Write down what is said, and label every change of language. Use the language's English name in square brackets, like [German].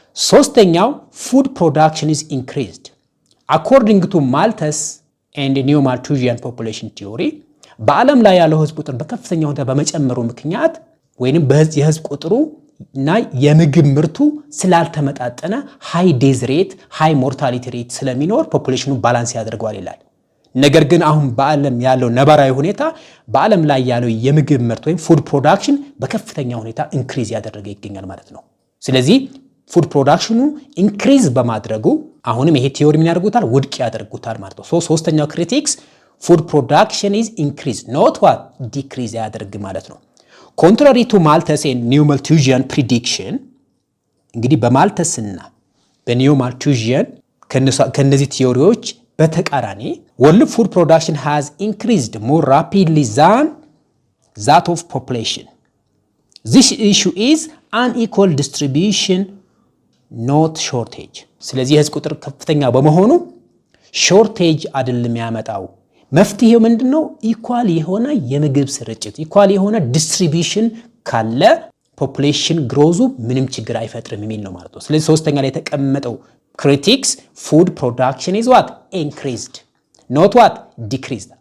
[Amharic] ሶስተኛው ፉድ ፕሮዳክሽን [English] is increased according to Malthus and Neo Malthusian population theory። [Amharic] በዓለም ላይ ያለው ህዝብ ቁጥር በከፍተኛ ሁኔታ በመጨመሩ ምክንያት ወይንም የህዝብ ቁጥሩ እና የምግብ ምርቱ ስላልተመጣጠነ ሃይ ዴዝ ሬት ሃይ ሞርታሊቲ ሬት ስለሚኖር ፖፑሌሽኑ ባላንስ ያደርገዋል ይላል። ነገር ግን አሁን በዓለም ያለው ነባራዊ ሁኔታ በዓለም ላይ ያለው የምግብ ምርት ወይም ፉድ ፕሮዳክሽን በከፍተኛ ሁኔታ ኢንክሪዝ ያደረገ ይገኛል ማለት ነው። ስለዚህ ፉድ ፕሮዳክሽኑ ኢንክሪዝ በማድረጉ አሁንም ይሄ ቲዮሪ ምን ያደርጉታል? ውድቅ ያደርጉታል ማለት ነው። [English] ሶስተኛው ክሪቲክስ ፉድ ፕሮዳክሽን is increase not what decrease ያደርግ ማለት ነው። contrary to Malthus and Neo Malthusian prediction [Amharic] እንግዲህ በማልተስና በኒዮ ማልቱዚያን ከነዚህ ቲዮሪዎች በተቃራኒ [English] world food production has increased more rapidly than that of population. This issue is unequal distribution not shortage. [Amharic] ስለዚህ የህዝብ ቁጥር ከፍተኛ በመሆኑ ሾርቴጅ አይደለም ያመጣው። መፍትሄው ምንድነው? ኢኳል የሆነ የምግብ ስርጭት፣ ኢኳል የሆነ ዲስትሪቢዩሽን ካለ ፖፑሌሽን ግሮዙ ምንም ችግር አይፈጥርም የሚል ነው ማለት ነው። ስለዚህ ሶስተኛ ላይ የተቀመጠው ክሪቲክስ ፉድ ፕሮዳክሽን [English] is what increased not what decreased.